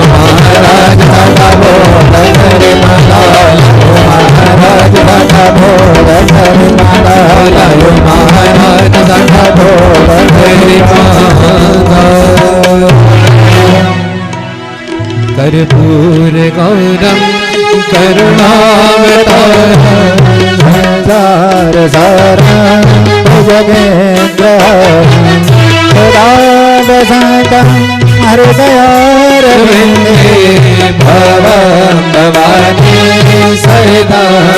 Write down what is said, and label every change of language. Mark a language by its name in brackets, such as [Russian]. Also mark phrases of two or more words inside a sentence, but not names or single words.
[Punjabi] ਮਹਾਰਾਜ ਸਾਡਾ ਭੋਗ ਗਰੀਬਾਂ ਦਾ ਮਹਾਰਾਜ ਸਾਡਾ ਭੋਗ ਗਰੀਬਾਂ ਦਾ ਲਾਇਓ ਮਹਾਰਾਜ ਸਾਡਾ ਭੋਗ ਗਰੀਬਾਂ ਦਾ [Sanskrit] कर्पूर गौरम करुणावतारम संसार सारं भुजगेन्द्र सदावसन्तं हृदयारविन्दे भवं भवानी सहितं